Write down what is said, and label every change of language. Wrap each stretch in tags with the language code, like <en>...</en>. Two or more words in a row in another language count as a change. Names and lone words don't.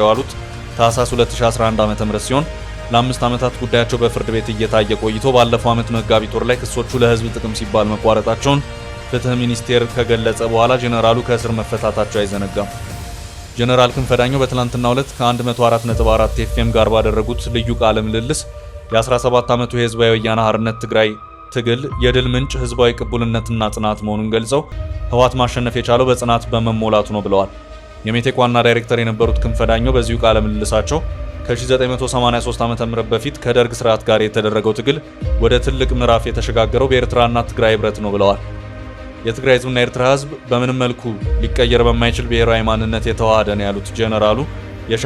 <am>የዋሉት ታህሳስ 2011 ዓ.ም ሲሆን ለ5 ዓመታት ጉዳያቸው በፍርድ ቤት እየታየ ቆይቶ ባለፈው ዓመት መጋቢት ወር ላይ ክሶቹ ለህዝብ ጥቅም ሲባል መቋረጣቸውን ፍትህ ሚኒስቴር ከገለጸ በኋላ ጀነራሉ ከእስር መፈታታቸው አይዘነጋም። ጀነራል ክንፈ ዳኘው በትላንትናው ዕለት ከ104.4 ኤፍኤም ጋር ባደረጉት ልዩ ቃለ ምልልስ የ17 ዓመቱ የህዝባዊ ወያነ ሓርነት ትግራይ ትግል የድል ምንጭ ህዝባዊ ቅቡልነትና ጽናት መሆኑን ገልጸው ህወሓት ማሸነፍ የቻለው በጽናት በመሞላቱ ነው ብለዋል። የሜቴክ ዋና ዳይሬክተር የነበሩት ክንፈ ዳኘው በዚሁ ቃለ ምልልሳቸው ከ1983 ዓ.ም በፊት ከደርግ ስርዓት ጋር የተደረገው ትግል ወደ ትልቅ ምዕራፍ የተሸጋገረው በኤርትራና ትግራይ ህብረት ነው ብለዋል። የትግራይ ህዝብና የኤርትራ ህዝብ በምንም መልኩ ሊቀየር በማይችል ብሔራዊ ማንነት የተዋሃደ ነው ያሉት ጀነራሉ የሺህ</am>